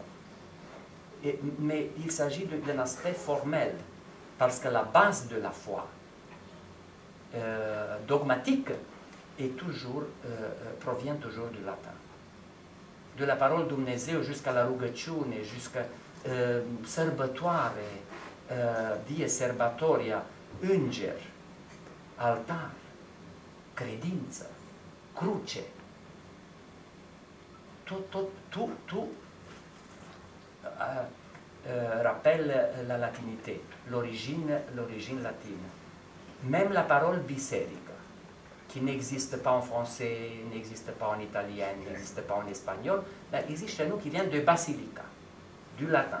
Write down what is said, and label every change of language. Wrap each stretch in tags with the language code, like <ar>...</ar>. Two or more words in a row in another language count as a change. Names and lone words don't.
<fr>Mais il s'agit d'un aspect formel, parce que la base de la foi dogmatique provient toujours du latin. De la parole Dumnezeu jusqu'à la rugăciune, jusqu'à sărbătoare, die serbatoria,</fr> <ro>înger, altar, credință, cruce,</ro> <fr>tout rappelle la latinité, l'origine latine. Même la parole biserica, qui n'existe pas en français, n'existe pas en italien, n'existe pas en espagnol, ben, existe chez nous qui vient de basilica, du latin.</fr>